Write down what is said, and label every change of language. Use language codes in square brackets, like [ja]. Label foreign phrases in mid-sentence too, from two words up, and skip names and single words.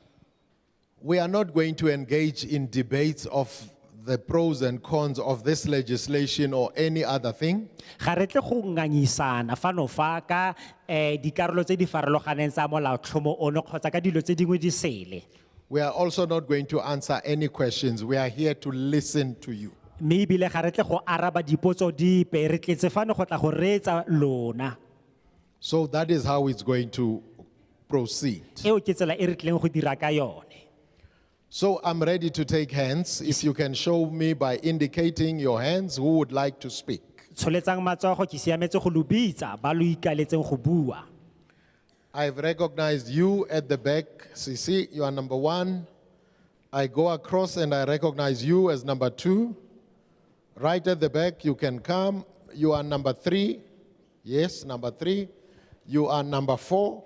[en] We are not going to engage in debates of the pros and cons of this legislation or any other thing. [tn] Ga re tle go ngangisana fano fa ka dikarolo tse di farologaneng tsa molaotlhomo ono kgotsa ka dilo tse dingwe di sele. [en] We are also not going to answer any questions. We are here to listen to you. [tn] mme ebile ga re tle go araba dipotso dipe re tletse fano go tla go reetsa lona [en] So that is how it's going to proceed. [tn] eo ke tsela e re tlileng go dira ka yone. [en] So I'm ready to take hands. If you can show me by indicating your hands who would like to speak. [tn] Tsholetsang matsogo ke siametse go lo bitsa ba lo ikaletseng go bua. [en] I've recognized you at the back. Sisi, you are number 1. I go across and I recognize you as number 2. Right at the back, you can come. You are number 3. Yes, number 3. You are number 4.